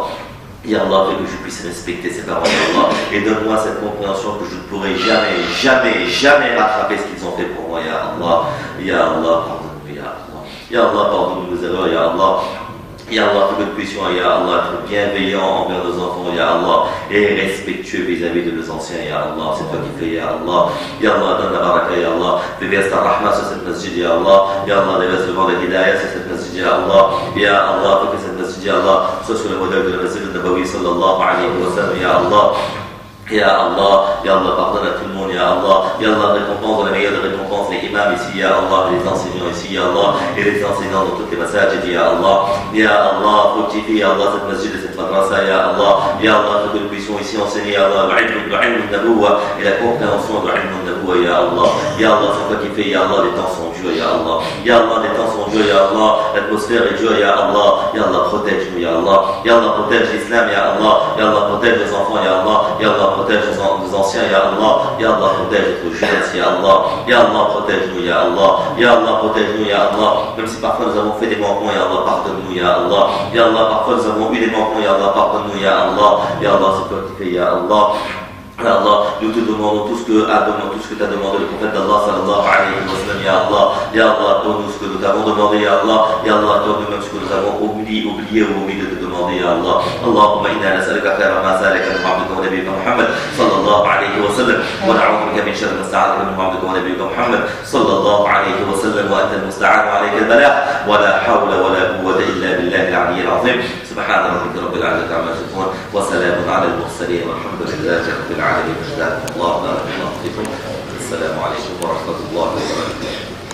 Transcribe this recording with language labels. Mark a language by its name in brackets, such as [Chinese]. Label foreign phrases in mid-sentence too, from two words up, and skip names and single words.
[Arabic] يا الله, [French] fais que je puisse respecter ces parents, [Arabic] يا الله, [French] et donne-moi cette compréhension que je ne pourrai jamais rattraper ce qu'ils ont fait pour moi, [Arabic] يا الله, [French] pardonne-nous, [Arabic] يا الله, [French] pardonne-nous nos erreurs, [Arabic] يا الله. يا الله, [French] que nous puissions, [Arabic] يا الله, [French] être bienveillants envers nos enfants, [Arabic] يا الله, [French] et respectueux vis-à-vis de nos anciens, [Arabic] يا الله, [French] c'est toi qui fais, [Arabic] يا الله, [French] donne la baraka, [Arabic] يا الله, [French] déverse ta rahma sur cette masjid, [Arabic] يا الله, [French] déverse le vent de l'hidayah sur cette masjid, [Arabic] يا الله, [French] fais que cette masjid, [Arabic] يا الله, [French] soit sur le modèle de la [Arabic] المسجد النبوي, صلى الله عليه وسلم, يا الله, [French] pardonne à tout le monde, [Arabic] يا الله, [French] récompense de la meilleure récompense, les imams ici, [Arabic] يا الله, [French] les enseignants ici, [Arabic] يا الله, [French] et les enseignants dans toutes les masajid, [Arabic] يا الله, [French] fructifie, [Arabic] يا الله, [French] cette masjid et cette madrasa, [Arabic] يا الله, [French] que nous puissions ici enseigner, [Arabic] يا الله, [French] l' [Arabic] علم النبوة [French] et la compréhension de l' [Arabic] علم النبوة, يا الله, [French] c'est toi qui fais, [Arabic] يا الله, [French] les temps sont durs, [Arabic] يا الله, [French] les temps sont durs, [Arabic] يا الله, [French] l'atmosphère est dure, [Arabic] يا الله, [French] protège-nous, [Arabic] يا الله, [French] protège l'islam, [Arabic] يا الله, [French] protège nos enfants, [Arabic] يا الله, [French] protège nos anciens, [Arabic] يا الله, [French] protège notre jeunesse, [Arabic] يا الله, [French] protège-nous, [Arabic] يا الله, [French] protège-nous, [Arabic] يا الله, [French] même si parfois nous avons fait des manquements, [Arabic] يا الله, [French] pardonne-nous, [Arabic] يا الله, [French] parfois nous avons eu des manquements, [Arabic] يا الله, [French] pardonne-nous, [Arabic] يا الله, [French] c'est toi qui fais, [Arabic] يا الله. يا الله, [French] nous te demandons tout ce que t'a demandé le prophète d'Allah [Arabic] صلى الله عليه وسلم, يا الله, [French] donne-nous ce que nous t'avons demandé, [Arabic] يا الله, [French] donne-nous même ce que nous avons oublié ou omis de te demander, [Arabic] يا الله. اللهم إنا نسألك خير ما سألك من عبدك ونبيك محمد صلى الله عليه وسلم ونعوذ بك من شر ما استعاذك من عبدك ونبيك محمد صلى الله عليه وسلم وأنت المستعان وعليك البلاغ ولا حول ولا قوة إلا بالله العلي العظيم. سبحان ربك رب العزة عما يصفون وسلام على المرسلين والحمد لله رب العالمين. الله بارك الله فيكم. السلام عليكم ورحمة الله وبركاته.